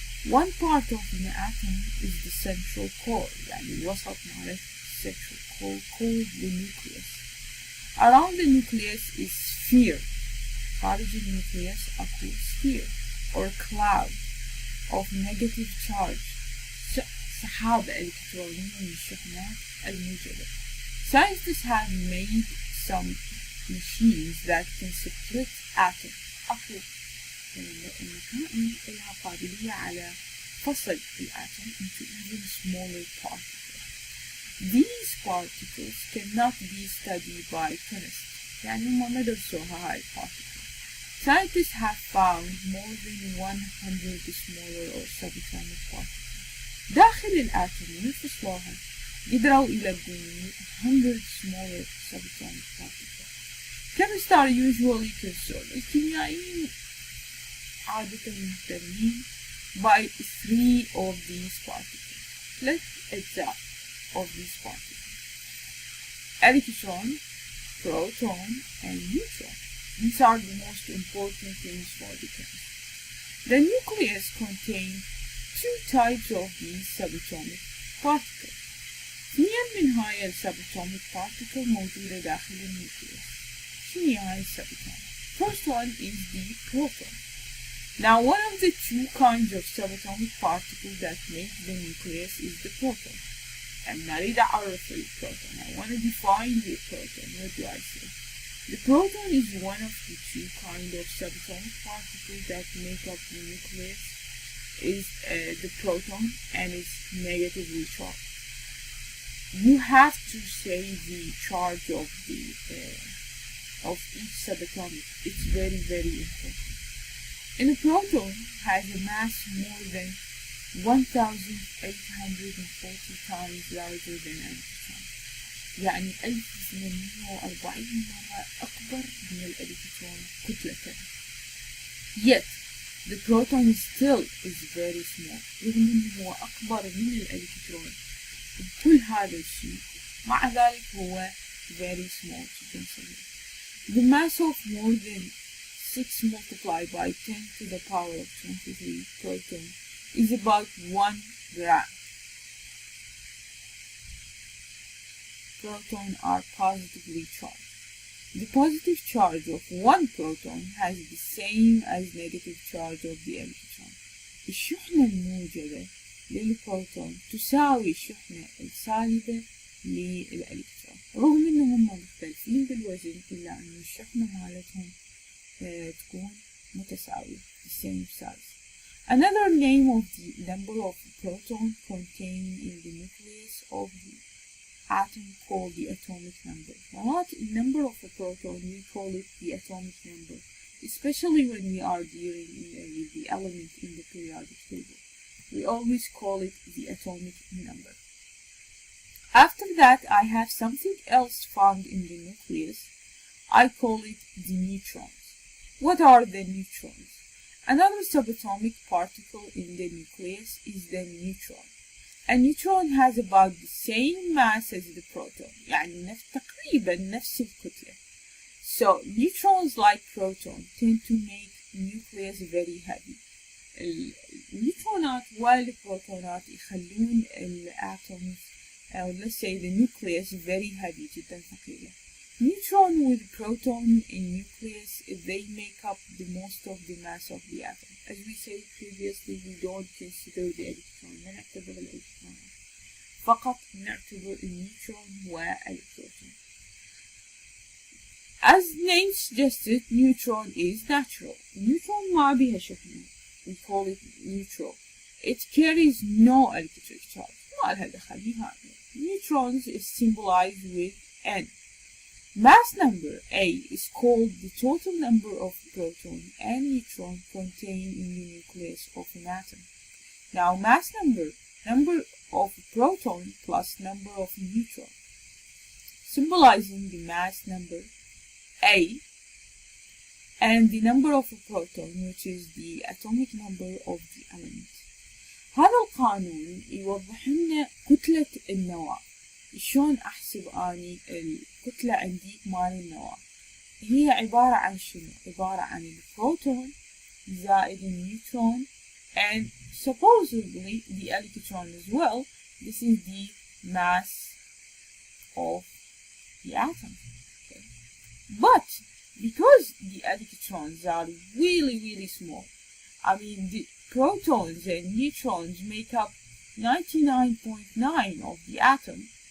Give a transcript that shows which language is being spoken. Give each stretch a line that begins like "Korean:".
English: One part of an atom is the central core,
Arabic: يعني الوسط مالت
English: central core called the nucleus. Around the nucleus is sphere.
Arabic: خارج النيوكليوس أكو
English: sphere or cloud of negative charge.
Arabic: سحابة إلكترونية من الشحنات الموجبة.
English: Scientists have made some machines that can split atoms.
Arabic: أكو مكائن لها قابلية على فصل الأتم
English: into even smaller particles. These particles cannot be studied by chemists.
Arabic: يعني ما درسوها هاي particles.
English: Scientists have found more than 100 smaller or subatomic particles.
Arabic: داخل الأتم ينفصلوها قدروا يلقون
English: 100 smaller subatomic particles. Chemists are usually concerned.
Arabic: الكيميائيين عادة مهتمين
English: by 3 of these particles. 3 أجزاء of these particles. Electron, proton, and neutron. These are the most important things for the chemist. The nucleus contains 2 types of these subatomic particles.
Arabic: اثنين من هاي subatomic particle موجودة داخل النيوكليوس. شنو هاي subatomic?
English: First one is the proton. Now one of the 2 kinds of subatomic particles that make the nucleus is the proton. And
Arabic: نريد أعرف البروتون.
English: I want to define the proton. What do I say? The proton is one of the 2 kinds of subatomic particles that make up the nucleus. Is the proton and it's negatively charged. You have to say the charge of the of each subatomic. It's very, very important. And a proton has a mass more than 1,840 times larger than an electron.
Arabic: يعني 1840 مرة أكبر من الإلكترون كتلة.
English: Yet, the proton still is very small.
Arabic: رغم أنه هو أكبر من الإلكترون. بكل هذا الشيء مع ذلك هو
English: very small to consider. The mass of more than 6 multiplied by 10 to the power of 23 proton is about 1 gram. Protons are positively charged. The positive charge of 1 proton has the same as negative charge of the electron.
Arabic: الشحنة الموجبة للبروتون تساوي الشحنة السالبة للإلكترون. رغم أنهم مختلفين بالوزن إلا أن الشحنة مالتهم تكون متساوية.
English: The same size. Another name of the number of protons contained in the nucleus of the atom called the atomic number. Not the number of a proton, we call it the atomic number, especially when we are dealing with the element in the periodic table. We always call it the atomic number. After that, I have something else found in the nucleus. I call it the neutrons. What are the neutrons? Another subatomic particle in the nucleus is the neutron. A neutron has about the same mass as the proton.
Arabic: يعني تقريبا نفس الكتلة.
English: So neutrons like proton tend to make nucleus very heavy.
Arabic: النيوترونات والبروتونات يخلون الاتومز أو
English: let's say the nucleus very heavy
Arabic: جدا ثقيلة.
English: Neutron with proton in nucleus, they make up the most of the mass of the atom. As we said previously, we don't consider the electron.
Arabic: ما نعتبر الإلكترون. فقط نعتبر النيوترون والبروتون.
English: As name suggested, neutron is natural. Neutron
Arabic: ما بيها شحنة.
English: We call it neutral. it carries no electric charge.
Arabic: ما لها دخل نهائيا.
English: Neutrons is symbolized with N. Mass number A is called the total number of protons and neutrons contained in the nucleus of an atom. Now mass number of proton plus number of neutron, symbolizing the mass number A and the number of a proton, which is the atomic number of the element.
Arabic: هذا القانون يوضح لنا كتلة النواة. شلون أحسب أني الكتلة عندي مال النواة؟ هي عبارة عن شنو؟ عبارة عن البروتون زائد النيوترون
English: and supposedly the electron as well. This is the mass of the atom. Okay. But because the electrons are really small, I mean the protons and neutrons make up 99.9% of the atom.